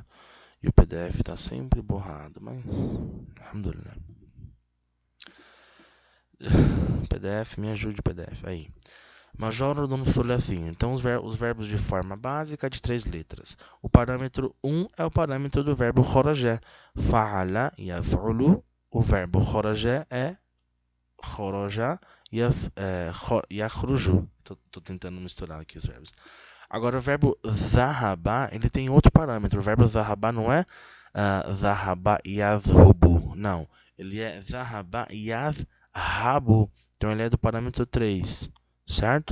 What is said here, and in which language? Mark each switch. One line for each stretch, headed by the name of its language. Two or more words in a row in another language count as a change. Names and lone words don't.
Portuguese: E o PDF está sempre borrado, mas... Alhamdulillah. PDF, me ajude, PDF. Aí.
Arabic: مجردٌ ثلاثيٌّ.
Portuguese: Então, os verbos de forma básica de 3 letras. O parâmetro 1 é o parâmetro do verbo kharaja.
Arabic: فَعَلَ يَفْعُلُ.
Portuguese: O verbo kharaja é
Arabic: خَرَجَ يَخْرُجُ.
Portuguese: Estou tentando misturar aqui os verbos. Agora, o verbo dhahaba, ele tem outro parâmetro. O verbo dhahaba não é
Arabic: ذَهَبَ يَذْهُبُ.
Portuguese: Não. Ele é
Arabic: ذَهَبَ يَذْهَبُ.
Portuguese: Então, ele é do parâmetro 3. Certo?